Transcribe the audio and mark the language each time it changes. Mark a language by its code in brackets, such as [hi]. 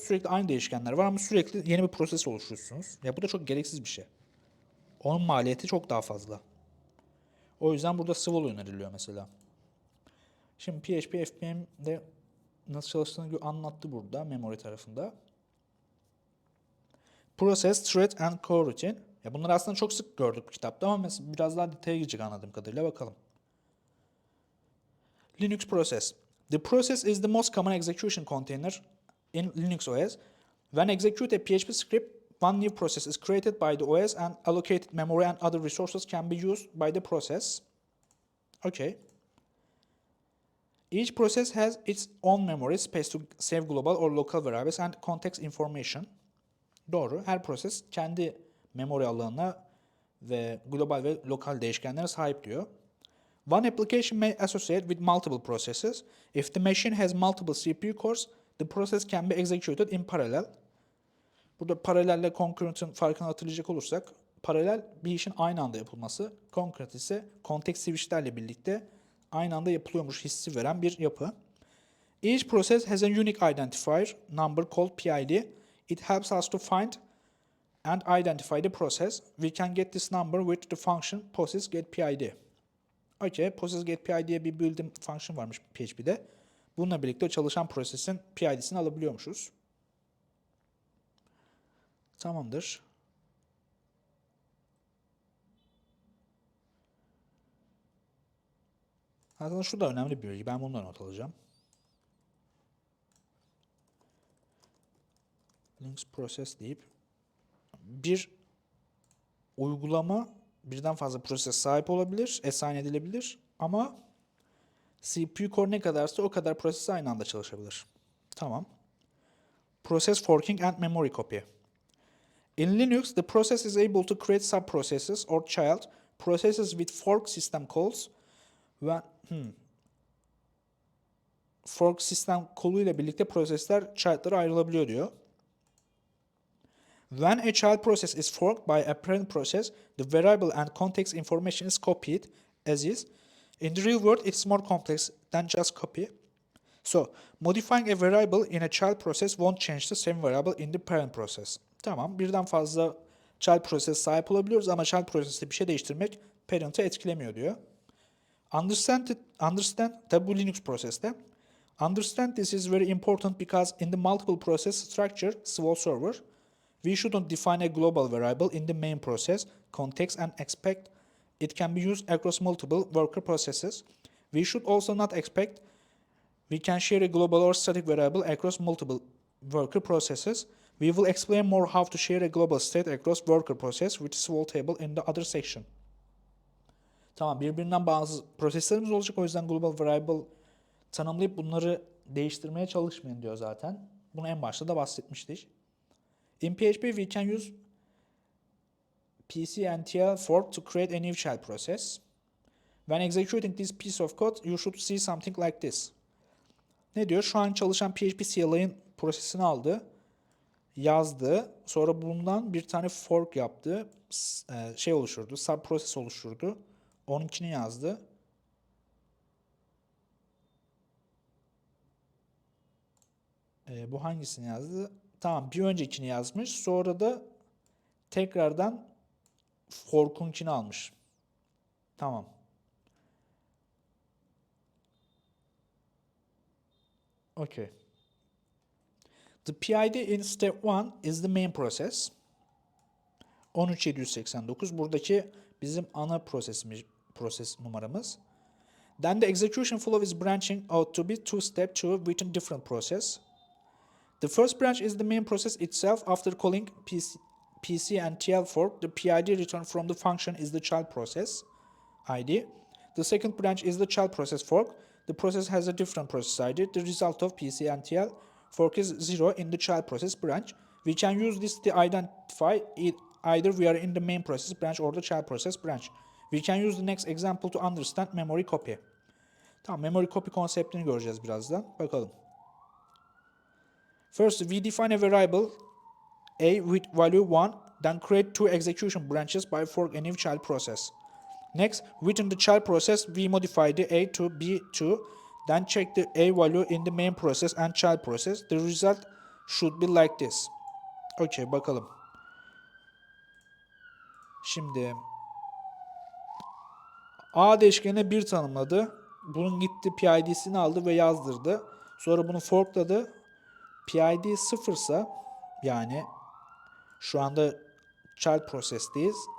[tr] Sürekli aynı değişkenler var ama sürekli yeni bir proses oluşturuyorsunuz. Ya bu da çok gereksiz bir şey. Onun maliyeti çok daha fazla. O yüzden burada Swool öneriliyor mesela. Şimdi PHP FPM'de nasıl çalıştığını anlattı burada memory tarafında. [en] Process, thread and coroutine. [tr] Ya bunları aslında çok sık gördük bu kitapta ama mesela biraz daha detaya girecek anladığım kadarıyla, bakalım. Linux process. [en] The process is the most common execution container in Linux OS. When execute a PHP script, one new process is created by the OS and allocated memory and other resources can be used by the process. Okay. Each process has its own memory space to save global or local variables and context information. [tr] Doğru. Her proses kendi memory alanına ve global ve lokal değişkenlere sahip diyor. [en] One application may associate with multiple processes. If the machine has multiple CPU cores, the process can be executed in parallel. [tr] Burada paralelle concurrent'ın farkını hatırlayacak olursak, paralel bir işin aynı anda yapılması, concurrent ise context switch'lerle birlikte aynı anda yapılıyormuş hissi veren bir yapı. [en] Each process has a unique identifier number called PID. It helps us to find and identify the process. We can get this number with the function process_getPID. [tr] Okay, process_getPID diye bir built-in function varmış PHP'de. Bununla birlikte çalışan prosesin PID'sini alabiliyormuşuz. Tamamdır. Aslında şu da önemli bir bilgi. Ben bundan not alacağım. Linux process deyip bir uygulama birden fazla proses sahip olabilir, assign edilebilir ama CPU core ne kadarsa o kadar proses aynı anda çalışabilir. Tamam. [en] Process forking and memory copy. In Linux, the process is able to create subprocesses or child processes with fork system calls. [tr] Fork sistem koluyla birlikte prosesler child'lara ayrılabiliyor diyor. [en] When a child process is forked by a parent process, the variable and context information is copied as is. In the real world, it's more complex than just copy. So, modifying a variable in a child process won't change the same variable in the parent process. [tr] Tamam, birden fazla child process sahip olabiliyoruz ama child process'te bir şey değiştirmek parent'ı etkilemiyor diyor. Understand, tabi bu Linux proseste. [en] Understand this is very important because in the multiple process structure, Swoole server, we shouldn't define a global variable in the main process context and expect it can be used across multiple worker processes. We should also not expect we can share a global or static variable across multiple worker processes. We will explain more how to share a global state across worker process with Swoole table in the other section. [tr] Tamam, birbirinden bazı proseslerimiz olacak. O yüzden global variable tanımlayıp bunları değiştirmeye çalışmayın diyor zaten. Bunu en başta da bahsetmiştik. [en] In PHP, we can use pcntl fork to create a new child process. When executing this piece of code, you should see something like this. [tr] Ne diyor? Şu an çalışan PHP CLI'nin prosesini aldı, yazdı. Sonra bundan bir tane fork yaptı. Şey oluşturdu, subprocess oluşturdu. Onunkini yazdı. Bu hangisini yazdı? Tamam, bir öncekini yazmış. Sonra da tekrardan fork'unkini almış. Tamam. [en] Okay. The PID in step 1 is the main process. [tr] 13789 buradaki bizim ana proses numaramız. [en] Then the execution flow is branching out to be two-step within different process. The first branch is the main process itself. After calling PC and TL fork, the PID returned from the function is the child process ID. The second branch is the child process fork. The process has a different process ID. The result of PC and TL fork is 0 in the child process branch. We can use this to identify either we are in the main process branch or the child process branch. We can use the next example to understand memory copy. [tr] Tamam, memory copy konseptini göreceğiz birazdan. Bakalım. [en] First, we define a variable a with value 1, then create two execution branches by fork a new child process. Next, within the child process, we modify the a to b2, then check the a value in the main process and child process. The result should be like this. [tr] Okay, bakalım. Şimdi A değişkenine 1 tanımladı. Bunun gitti PID'sini aldı ve yazdırdı. Sonra bunu forkladı. PID 0 ise yani şu anda child process'teyiz.